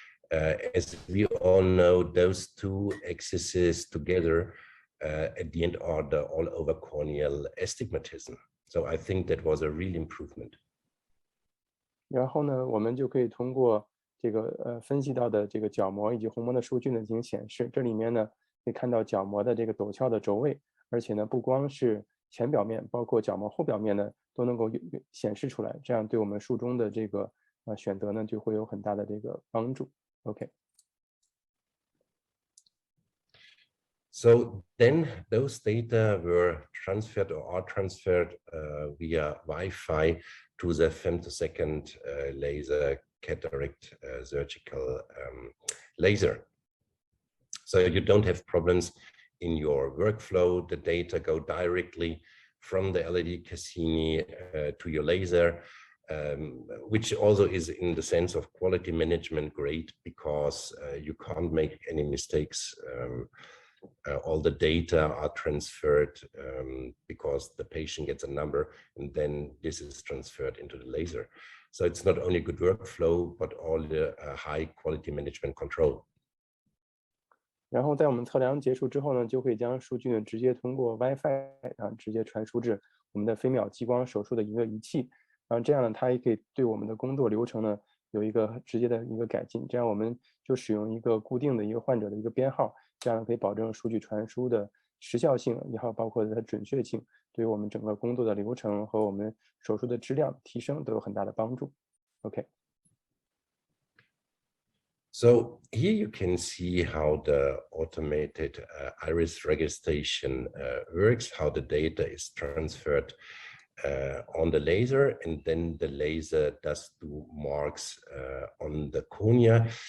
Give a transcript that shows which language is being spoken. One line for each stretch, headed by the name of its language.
English: As we all know, those two axes together at the end are the all-over corneal astigmatism. So I think that was a real improvement.
Chinese: 然后呢，我们就可以通过这个分析到的这个角膜以及虹膜的数据呢进行显示。这里面呢可以看到角膜的这个陡峭的轴位，而且呢不光是前表面，包括角膜后表面呢都能够显示出来，这样对我们术中的这个选择呢就会有很大的这个帮助。 OK。
English: So then those data were transferred or are transferred via Wi-Fi to the femtosecond laser cataract surgical laser. So you don't have problems in your workflow. The data go directly from the LED Cassini to your laser, which also is in the sense of quality management great, because you can't make any mistakes. All the data are transferred because the patient gets a number and then this is transferred into the laser. So it's not only good workflow, but all the high quality management control.
Chinese: 然后在我们测量结束之后呢，就可以将数据呢直接通过 WiFi 直接传输至我们的飞秒激光手术的一个仪器，然后这样呢，它也可以对我们的工作流程呢有一个直接的一个改进。这样我们就使用一个固定的一个患者的一个编号，这样可以保证数据传输的时效性，也好包括它的准确性，对于我们整个工作的流程和我们手术的质量提升都有很大的帮助。 OK。
English: So here you can see how the automated iris registration works, how the data is transferred on the laser, and then the laser does do marks on the cornea.